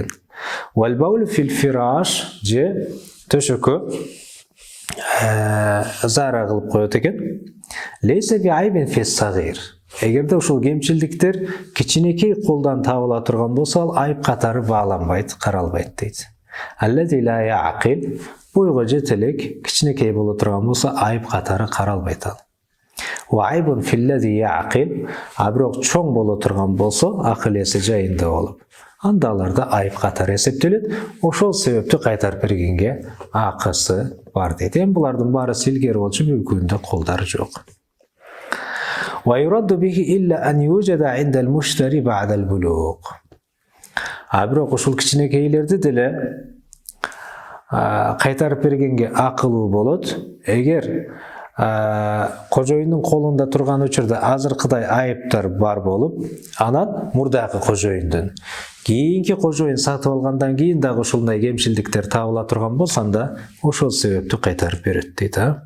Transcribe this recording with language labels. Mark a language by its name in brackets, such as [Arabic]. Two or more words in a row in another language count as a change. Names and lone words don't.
[Arabic] والبول في الفراش [Kyrgyz] же төшөккө зара кылып коет экен. [Arabic] ليس بعيب في الصغير. [Kyrgyz] Эгерде ушул кемчилдиктер кичинекей колдон табыла турган болсо, ал айып катары бааланбайт, каралбайт дейт. [Arabic] الذي لا يعقل, [Kyrgyz] бойго жете элек кичинекей боло турган болсо, айып катары каралбайт ал. [Arabic] وعيب في الذي يعقل, [Kyrgyz] бирок чоң боло турган болсо, акыл эси жайында болуп, анда аларда айып катары эсептелет. Ошол себептүү кайтарып бергенге акысы бар дейт. Эми булардын баары илгери болчу, бүгүндө колдары жок. [Arabic] ويرد به إلا أن يوجد عند المشتري بعد البلوغ. [Kyrgyz] Бирок ушул кичинекейлерди деле кайтарып бергенге акылуу болот. Эгер кожоюндун колунда турган учурда азыркыдай айыптар бар болуп, анан мурдагы кожоюндун кийинки кожоюн сатып алгандан кийин дагы ушундай кемчилдиктер табыла турган болсо, анда ошол себептүү кайтарып берет дейт.